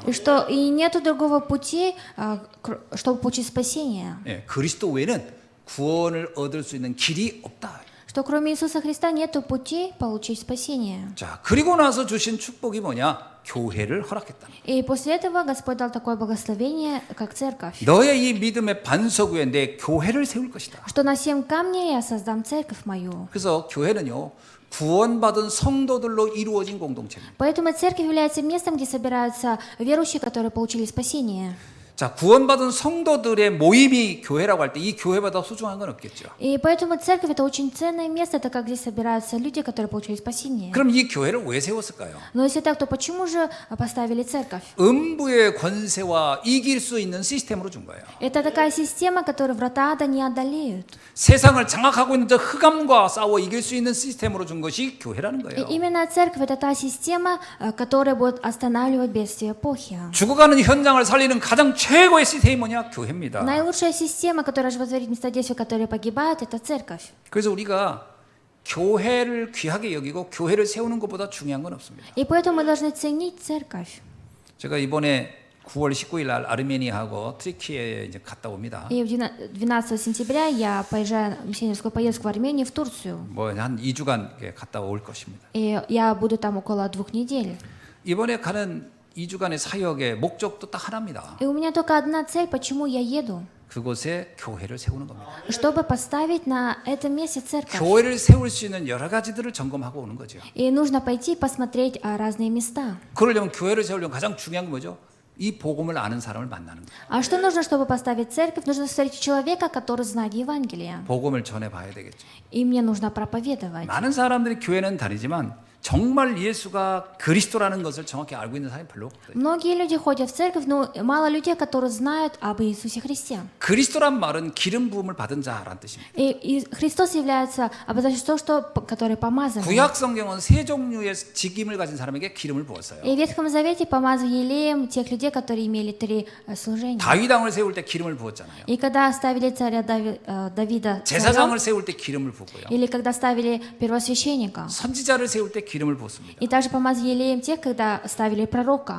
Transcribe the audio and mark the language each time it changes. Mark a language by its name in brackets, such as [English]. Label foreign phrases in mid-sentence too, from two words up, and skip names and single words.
[Russian] И что и нету другого пути, чтобы получить спасение. [Korean] 예, 그리스도 외에는 구원을 얻을 수 있는 길이 없다. [Russian] Что кроме Иисуса Христа нету пути получить спасение. [Korean] 자, 그리고 나서 주신 축복이 뭐냐? 교회를 허락했다. [Russian] И после этого Господь дал такое благословение, как церковь. [Korean] 너의 이 믿음의 반석 위에 내 교회를 세울 것이다. [Russian] Что на 7 камней я создам церковь мою. [Korean] 그래서 교회는요, 구원받은 성도들로 이루어진 공동체입니다. [Russian] Поэтому церковь является местом, где собираются верующие, которые получили спасение. [Korean] 자, 구원받은 성도들의 мо임이 교회라고 할 때 이 교회보다 소중한 건 없겠죠. [Russian] И поэтому церковь это очень ценное место, это как здесь собираются люди, которые получили спасение. [Korean] 그럼 이 교회를 왜 세웠을까요? [Russian] Но если так, то почему же поставили церковь? [Korean] 음부의 권세와 이길 수 있는 시스템으로 준 거예요. [Russian] Это такая система, которую врата ада не одолеют. [Korean] 세상을 장악하고 있는 저 흑암과 싸워 이길 수 있는 시스템으로 준 것이 교회라는 [Russian] И [Korean] 거예요. [Russian] именно церковь это та система, которая будет останавливать бедствие эпохи. [Korean] 죽어가는 현장을 살리는 가장 최고의 시스템이 뭐냐? 교회입니다. [Russian] Наилучшая система, которая животворит места действия, которые погибают, это церковь. [Korean] 그래서 우리가 교회를 귀하게 여기고 교회를 세우는 것보다 중요한 건 없습니다. [Russian] И поэтому мы должны ценить церковь. [Korean] 제가 이번에 9월 19일 날 아르메니아하고 트리키에 이제 갔다 옵니다. [Russian] И 12 сентября я поезжаю в миссионерскую поездку в Армению, в Турцию. [Korean] 뭐 한 2주간 갔다 올 것입니다. [Russian] И я буду там около 2 недель. [Korean] 이번에 가는 2주간의 사역의 목적도 딱 하나입니다. [Russian] И у меня только одна цель, почему я еду. [Korean] 그곳에 교회를 세우는 겁니다. [Russian] Чтобы поставить на этом месте церковь. [Korean] 교회를 세울 수 있는 여러 가지들을 점검하고 오는 거죠. [Russian] И нужно пойти посмотреть разные места. [Korean] 그러려면 교회를 세우려면 가장 중요한 게 뭐죠? 이 복음을 아는 사람을 만나는 거예요. [Russian] А что нужно, чтобы поставить церковь? Нужно встретить человека, который знает Евангелие. [Korean] 복음을 전해봐야 되겠죠. [Russian] И мне нужно проповедовать. [Korean] 많은 사람들이 교회는 다니지만 정말 예수가 그리스도라는 것을 정확히 알고 있는 사람이 별로 없거든요. [Russian] Многие люди ходят в церковь, но мало людей, которые знают об Иисусе Христе. [Korean] 그리스도란 말은 기름 부음을 받은 자라는 뜻입니다. [Russian] И Христос является обозначением того, который помазан. [Korean] 구약 성경은 세 종류의 직임을 가진 사람에게 기름을 부었어요. [Russian] И в Ветхом Завете помазывали елеем тех людей, которые имели 3 служения. [Korean] 다윗 왕을 세울 때 기름을 부었잖아요. [Russian] И когда ставили царя Давида, [Korean] 제사장을 세울 때 기름을 부었고요. [Russian] или когда ставили первосвященника. [Korean] 선지자를 세울 때 기름을 부었습니다. [Russian] И также помазывали елеем тех, когда ставили пророка.